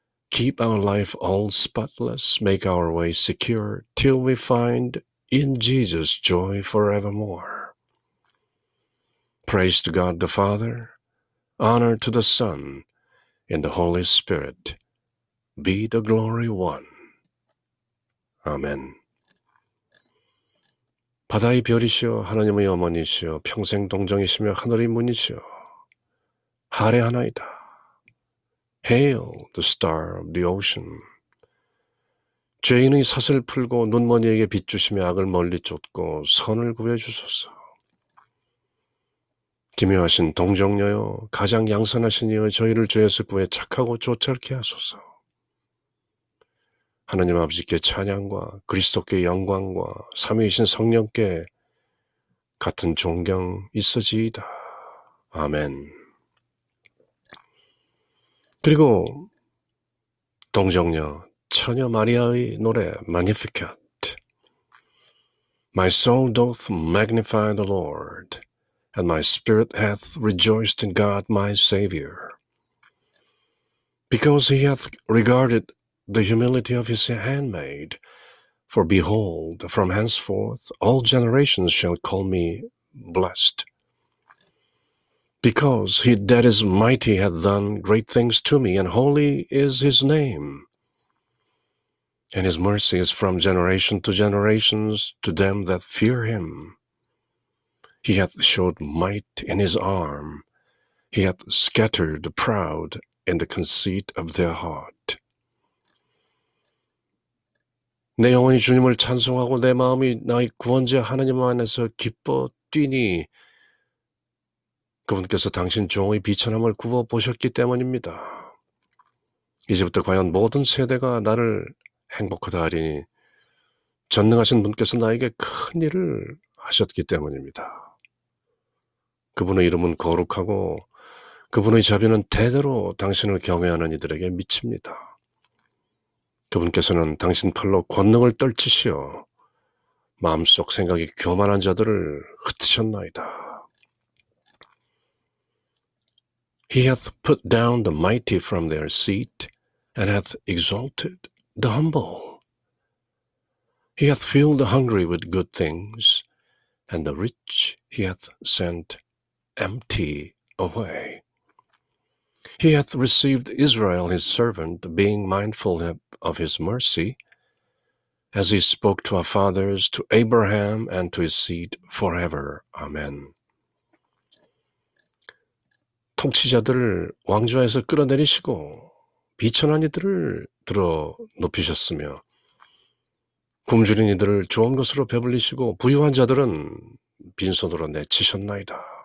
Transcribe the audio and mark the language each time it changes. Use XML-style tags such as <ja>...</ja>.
<en>Keep our life all spotless, make our way secure, till we find in Jesus joy forevermore. Praise to God the Father, honor to the Son, in the Holy Spirit, be the glory one.</en> <ko>아멘. 바다의 별이시여 하나님의 어머니시여 평생 동정이시며 하늘의 문이시여 하례하나이다.</ko> <en>Hail the star of the ocean.</en> <ko>죄인의 삿을 풀고 눈먼이에게 빛주시며 악을 멀리 쫓고 선을 구해주소서. 기묘하신 동정녀여 가장 양선하신 이여 저희를 죄에서 구해 착하고 조철케 하소서. 하나님 아버지께 찬양과 그리스도께 영광과 삼위이신 성령께 같은 존경 있어지이다. 아멘. 그리고 동정녀 처녀 마리아의 노래 Magnificat.</ko> <en>My soul doth magnify the Lord, and my spirit hath rejoiced in God my Saviour, because he hath regarded the humility of his handmaid. For behold, from henceforth all generations shall call me blessed. Because he that is mighty hath done great things to me, and holy is his name. And his mercy is from generation to generations to them that fear him. He hath showed might in his arm. He hath scattered the proud in the conceit of their heart.</en> <ko>내 영혼이 주님을 찬송하고 내 마음이 나의 구원자 하나님 안에서 기뻐 뛰니 그분께서 당신 종의 비천함을 굽어보셨기 때문입니다. 이제부터 과연 모든 세대가 나를 행복하다 하리니 전능하신 분께서 나에게 큰 일을 하셨기 때문입니다. 그분의 이름은 거룩하고 그분의 자비는 대대로 당신을 경외하는 이들에게 미칩니다. 그분께서는 당신 팔로 권능을 떨치시어 마음속 생각이 교만한 자들을 흩으셨나이다.</ko> <en>He hath put down the mighty from their seat and hath exalted the humble. He hath filled the hungry with good things, and the rich he hath sent empty away. He hath received Israel his servant, being mindful of his mercy, as he spoke to our fathers, to Abraham, and to his seed forever. Amen.</en> <ko>통치자들을 왕좌에서 끌어내리시고 비천한 이들을 들어 높이셨으며 굶주린 이들을 좋은 것으로 배불리시고 부유한 자들은 빈손으로 내치셨나이다.</ko>